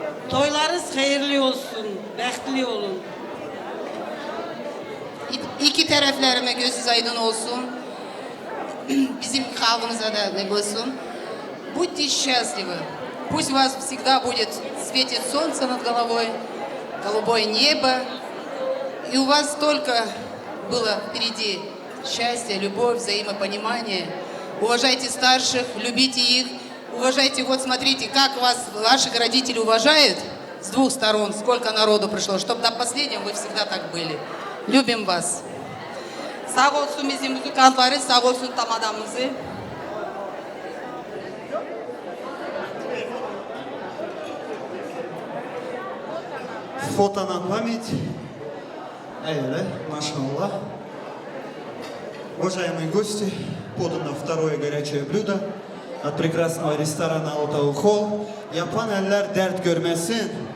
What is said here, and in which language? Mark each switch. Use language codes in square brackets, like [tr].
[tr] Toylarınız hayırlı olsun, bəxtli olun. İki taraflarına gözünüz aydın olsun. Bizim халкımıza da ne olsun. [ru] Будьте счастливы. Пусть у вас всегда будет светит солнце над головой, голубое небо. И у вас только было впереди счастье, любовь, взаимопонимание. Уважайте старших, любите их. Уважайте, вот смотрите, как вас ваших родителей уважают с двух сторон, сколько народу пришло, чтобы до последнего вы всегда так были. Любим вас. [tr] Sağ olsun bizim müzikantları, sağ olsun tam adamımızı. [ru] Фото на память. Машаллах. Уважаемые гости, подано второе горячее блюдо от прекрасного ресторана Алтау Холл. [tr] Yapan eller dert görmesin.